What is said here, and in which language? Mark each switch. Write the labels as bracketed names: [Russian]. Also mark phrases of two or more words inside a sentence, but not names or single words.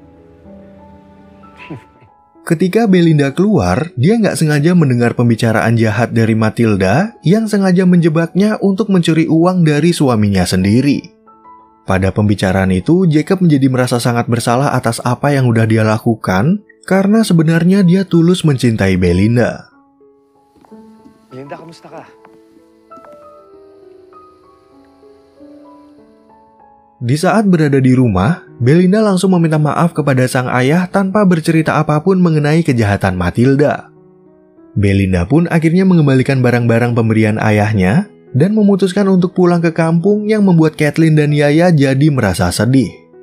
[Indonesian] Ketika Belinda keluar, dia nggak sengaja mendengar pembicaraan jahat dari Matilda yang sengaja menjebaknya untuk mencuri uang dari suaminya sendiri. Pada pembicaraan itu, Jacob menjadi merasa sangat bersalah atas apa yang udah dia lakukan karena sebenarnya dia tulus mencintai Belinda. [Filipino] Belinda, kamusta ka? [Indonesian] Di saat berada di rumah, Belinda langsung meminta maaf kepada sang ayah tanpa bercerita apapun mengenai kejahatan Matilda. Belinda pun akhirnya mengembalikan barang-barang pemberian ayahnya dan memutuskan untuk pulang ke kampung yang membuat Caitlin dan Yaya jadi merasa sedih.